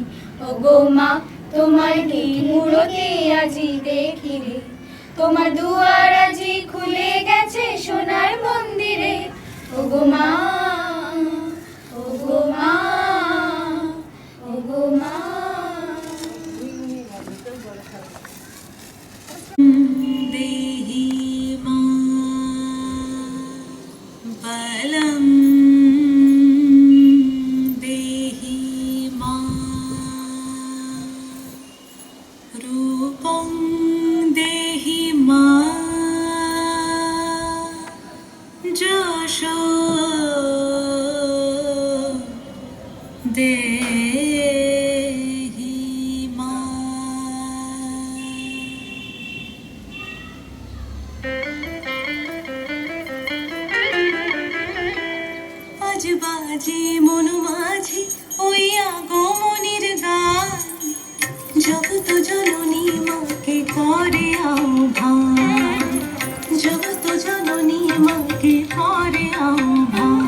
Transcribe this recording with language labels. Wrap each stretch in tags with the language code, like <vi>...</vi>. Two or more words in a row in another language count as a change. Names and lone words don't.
<bn>ও গো মা তোমার কি মূরতি আজি দেখি রে, তোমার দুয়ার আজি খুলে গেছে সোনার মন্দিরে। ও গো মা, ও গো মা, ও গো মা।</bn> <sa>देहि मां बलं देहि मां रूपं देहि मां যশো দেহি মাं।</sa> <bn>আজ বাজে মন মাঝে ওই আগমনের গান, জগত জননী মাকে করে আহ্বান, জগত জননী মাকে করে আহ্বান।</bn>